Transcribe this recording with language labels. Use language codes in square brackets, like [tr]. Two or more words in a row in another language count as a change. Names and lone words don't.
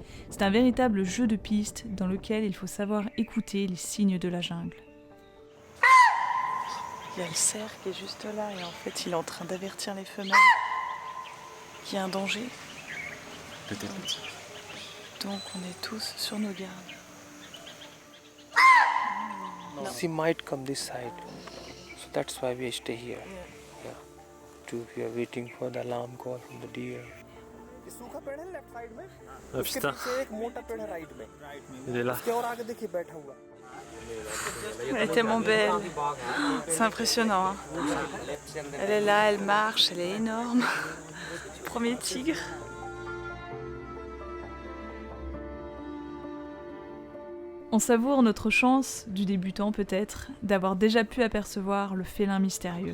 [fr] C'est un véritable jeu de piste dans lequel il faut savoir écouter les signes de la jungle. Il y a le cerf qui est juste là et en fait il est en train d'avertir les femelles qu'il y a un danger. Peut-être. Donc on est tous sur nos gardes. [en] She might come this side, so that's why we stay here. Yeah. We are waiting for the alarm call from the deer. [hi] सूखा पेड़ है [en] left side [hi] में Ah उसके [fr] putain, [hi] पीछे एक मोटा पेड़ है राइट में [fr] il est là. [hi] उसके और आगे देखिए बैठा हुआ [fr] Elle est tellement belle, c'est impressionnant. Hein. Elle est là, elle marche, elle est énorme. Premier tigre. On savoure notre chance, du débutant peut-être, d'avoir déjà pu apercevoir le félin mystérieux.